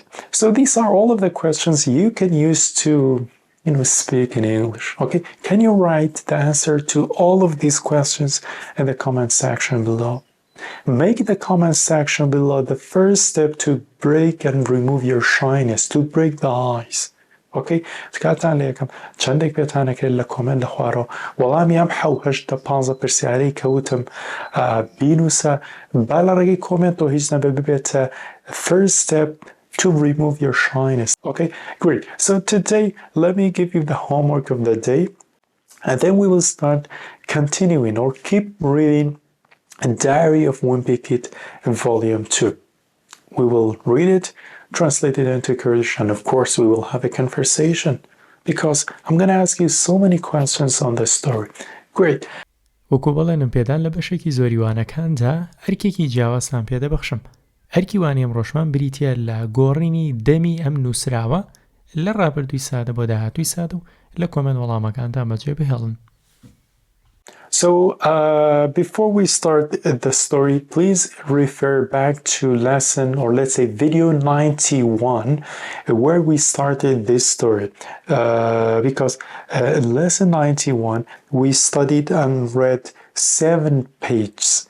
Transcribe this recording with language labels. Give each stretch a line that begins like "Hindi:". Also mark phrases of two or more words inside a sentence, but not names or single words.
English: So these are all of the questions you can use to, speak in English. Okay. Can you write the answer to all of these questions in the comment section below? Make the comment section below the first step to break and remove your shyness, to break the ice.
Central Kurdish: اوکی تکاتان لێکم چەندێک پێتانە کرد لە کۆمنت لە خوارەوە وەڵامیام 7-8-15 پرسیارەی کەوتم بینوسە با لە ڕێگەی کۆمنتەوە هیچ نەبێ ببێتە
English: first step to remove your shyness. Okay, great. So today let me give you the homework of the day and then we will start continuing or keep reading a Diary of Wimpy Kid Volume 2. We will read it, translate it into Kurdish, and of course we will have a conversation because I'm going to ask you so many questions on this story. Great.
Central Kurdish: وەکو بەڵێنم پێدان لە بەشێکی زۆریوانەکاندا ئەرکێکی جیاوازتان پێدەبەخشم. ئەرکی وانی ئەمڕۆژمان بریتیە لە گۆڕینی دەمی ئەم نووسراوە لە ڕابردووی سادە بۆ داهاتووی سادە و لە کۆمنت وەڵامەکاندا بەجێ بهێڵن.
English: So before we start the story, please refer back to lesson, or let's say video 91, where we started this story. Because in lesson 91, we studied and read 7 pages.